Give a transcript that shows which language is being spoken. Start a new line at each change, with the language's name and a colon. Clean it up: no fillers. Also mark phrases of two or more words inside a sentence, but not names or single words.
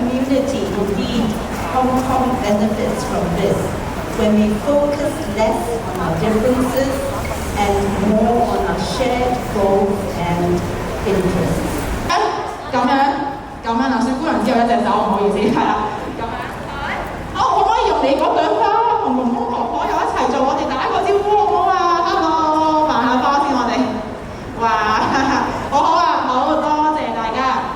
English: opportunity. Indeed, Hong Kong benefits from this when we focus less on our differences and more on our shared goals and interests.
Cantonese: 咁樣嗱，雪姑娘之後一隻手，唔好意思，係啦，咁樣。好，可唔可以用你嗰朵花同公公婆婆又一齊做？我哋打一個招呼好唔好啊 ？Hello， 賣下花先我哋。哇，好好啊，好多謝大家。